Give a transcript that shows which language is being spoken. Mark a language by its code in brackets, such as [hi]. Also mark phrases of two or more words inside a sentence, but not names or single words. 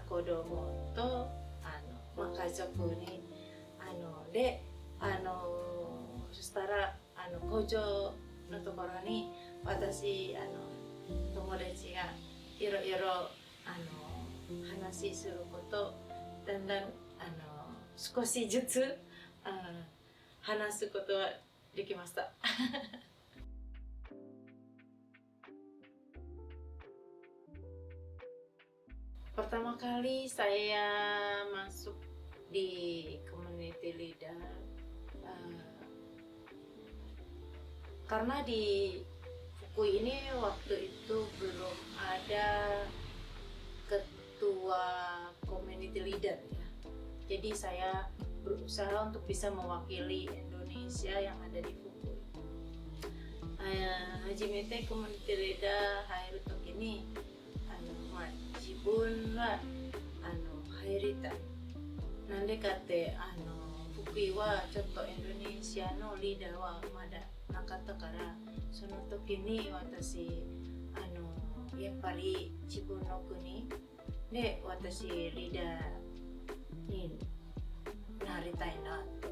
[ja] 子供と家族にでそしたら工場のところに私友達がいろいろ話すること、だんだん少しずつ話すことはできました [id] 。Pertama kali saya masuk di [en] community leader [id] karena di Fukui ini waktu itu belum ada ketua [en] community leader [id] ya. Jadi saya berusaha untuk bisa mewakili Indonesia yang ada di Fukui. [ja] 初めてコミュニティリーダー入るときに自分は入りたい。なんでかって福井はちょっとインドネシアのリーダーはまだなかったから、その時に私やっぱり自分の国で私リーダーになりたいなと。